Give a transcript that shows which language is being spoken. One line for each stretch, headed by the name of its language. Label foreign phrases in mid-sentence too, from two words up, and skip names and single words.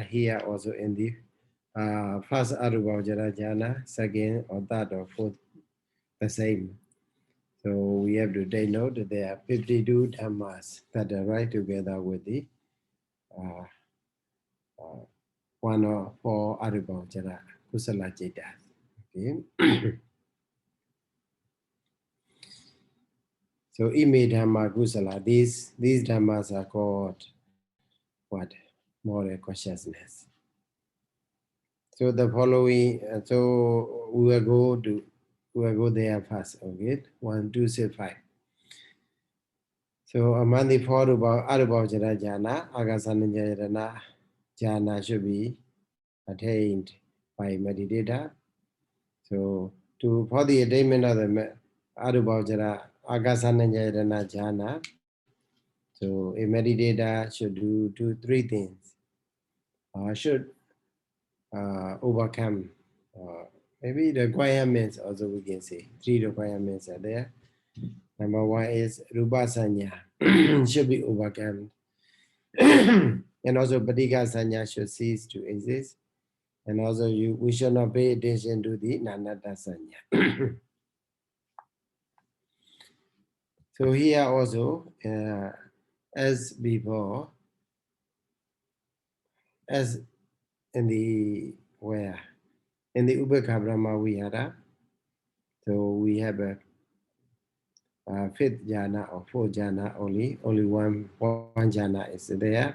English: Here also in the first arūpāvacarakusalaṃ, second or third or fourth, the same. So we have to take note that there are 52 dhammas that are right together with the one or four arūpāvacarakusalaṃ. Okay. So
Pali: ime dhamma kusala,
English: these dhammas are called what? Moral consciousness. So the following, so we will go there first. Okay, 1, 2, 3, 5. So among the four
Pali: arūpāvacarakusalaṃ jhana, agasananjayana jhana
English: should be attained by meditator. So for the attainment of the
Pali: arūpāvacarakusalaṃ agasananjayana jhana,
English: so a meditator should do 3 things. Should overcome maybe the requirements also we can say 3 requirements are there. Number 1 is
Pali: rupa sanya
English: should be overcome. And also
Pali: patika sanya
English: should cease to exist. And also we should not pay attention to the
Pali: nanata sanya.
English: So here also as before, as in the in the
Pali: Ubekha Brahma Vihara,
English: so we have a fifth jhana or fourth jhana only one jhana is there.